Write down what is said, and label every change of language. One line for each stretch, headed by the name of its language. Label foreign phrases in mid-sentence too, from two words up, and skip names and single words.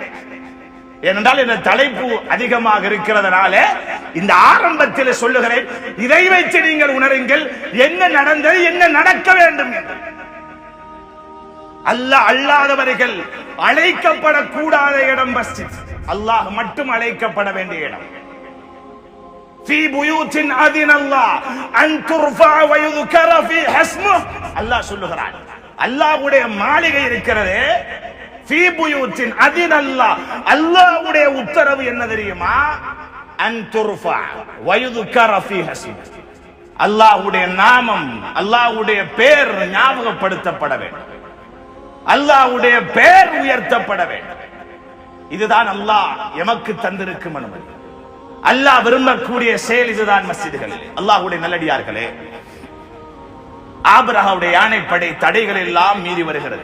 Tamil: ஏனென்றால் இந்த தலைப்பு அதிகமாக இருக்கிறதுனால இந்த ஆரம்பத்தில் சொல்லுகிறேன். இதை வைத்து நீங்கள் உணருங்கள் என்ன நடந்தது, என்ன நடக்க வேண்டும் என்று. அல்லாஹ் அல்லாதவர்கள் அழைக்கப்படக்கூடாத இடம் மஸ்ஜித். அல்லாஹ் மட்டும் அழைக்கப்பட வேண்டிய இடம்.
Arabic: في بيوت أذن الله أن ترفع ويذكر فيها اسمه.
Tamil: அல்லாஹ் சொல்லுகிறான், அல்லாஹ்வுடைய மாளிகை இருக்கிறதே,
Arabic: في بيوت أذن الله,
Tamil: அல்லாஹ்வுடைய உத்தரவு என்ன தெரியுமா?
Arabic: أن ترفع ويذكر فيها اسمه.
Tamil: அல்லாஹ்வுடைய நாமம், அல்லாஹ்வுடைய பெயர் ஞாபகப்படுத்தப்பட வேண்டும், அல்லாஹ்வுடைய பெயர் உயர்த்தப்பட வேண்டும். இதுதான் அல்லாஹ் எமக்கு தந்திருக்கும் அனுமதி. அல்லாஹ் விரும்பக்கூடிய செயல் இதுதான். மஸ்ஜிதுகள் அல்லாஹ்வுடைய நல்லடியார்களே, ஆபிரகாமுடைய யானைப்படை தடைகள் எல்லாம் மீறி வருகிறது.